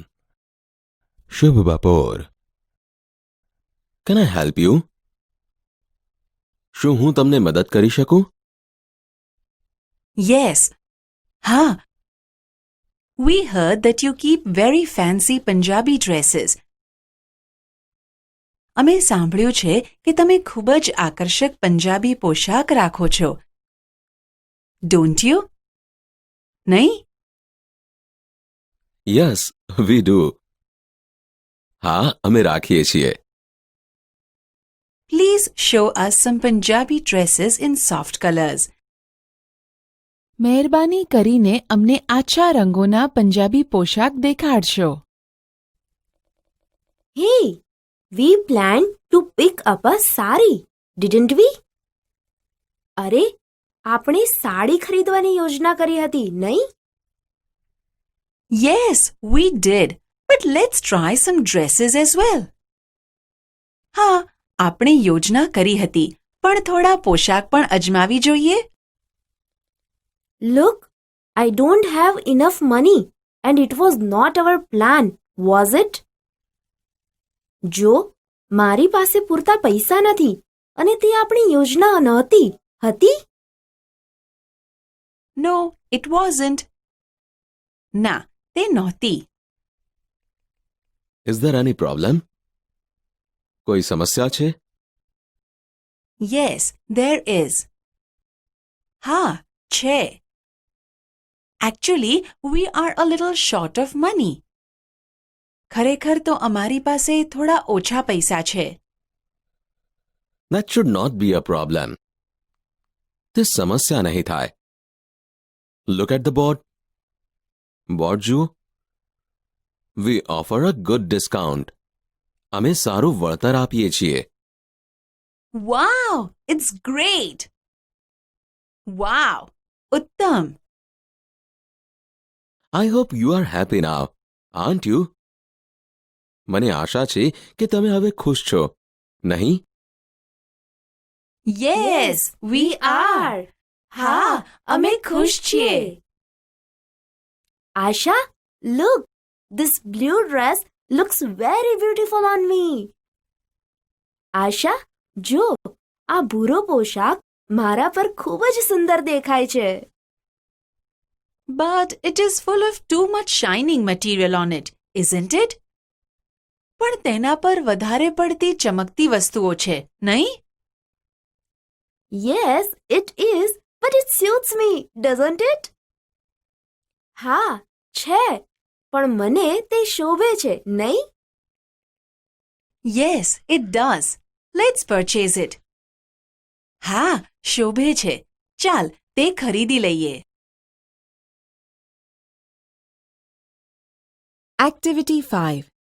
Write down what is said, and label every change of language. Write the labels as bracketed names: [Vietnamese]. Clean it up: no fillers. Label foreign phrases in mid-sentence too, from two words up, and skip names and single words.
[English] Shubh Bapor. Can I help you? [Gujarati] શું હું તમને મદદ કરી શકું? [English] Yes. We heard that you keep very fancy Punjabi dresses. [Gujarati] અમે સાંભળ્યું છે કે તમે ખૂબ જ આકર્ષક પંજાબી પોશાક રાખો છો. [English] Don't you? નહીં? Yes, we do. [Gujarati] હા, અમે રાખીએ છીએ. [English] Please show us some Punjabi dresses in soft colors. [Gujarati] મહેરબાની કરીને અમને આછા રંગોના પંજાબી પોશાક દેખાડશો. [English] Hey, we planned to pick up a sari, didn't we? [Gujarati] અરે, આપણે સાડી ખરીદવાની યોજના કરી હતી, નહીં? [English] Yes, we did. But let's try some dresses as well. [Gujarati] હા, આપણે યોજના કરી હતી, પણ થોડા પોશાક પણ અજમાવી જોઈએ. [English] Look, I don't have enough money and it was not our plan, was it? [Gujarati] જો, મારી પાસે પૂરતા પૈસા નથી અને તે આપણી યોજના નહોતી, હતી? [English] No, it wasn't. [Gujarati] ના, તે નહોતી. [English] Is there any problem? [Gujarati] કોઈ સમસ્યા છે? [English] Yes, there is. [Gujarati] હા, છે. [English] Actually, we are a little short of money. [Gujarati] ખરેખર તો અમારી પાસે થોડા ઓછા પૈસા છે. [English] That should not be a problem. [Gujarati] તે સમસ્યા નહીં થાય. [English] Look at the board. [Gujarati] Board જુઓ. [English] We offer a good discount. [Gujarati] અમે સારું વળતર આપીએ છીએ. [English] Wow, it's great. [Gujarati] Wow, ઉત્તમ. [English] I hope you are happy now, aren't you? [Gujarati] મને આશા છે કે તમે હવે ખુશ છો, નહીં? [English] Yes, we are. [Gujarati] હા, અમે ખુશ છીએ. [English] Asha, look, this blue dress looks very beautiful on me. [Gujarati] Asha, જો, આ ભૂરો પોશાક મારા પર ખૂબ જ સુંદર દેખાય છે. [English] But it is full of too much shining material on it, isn't it? [Gujarati] પણ તેના પર વધારે પડતી ચમકતી વસ્તુઓ છે, નહીં? [English] Yes, it is, but it suits me, doesn't it? [Gujarati] હા, છે, પણ મને તે શોભે છે, નહીં? [English] Yes, it does. Let's purchase it. [Gujarati] હા, શોભે છે. ચાલ, તે ખરીદી લઈએ. [English] Activity 5.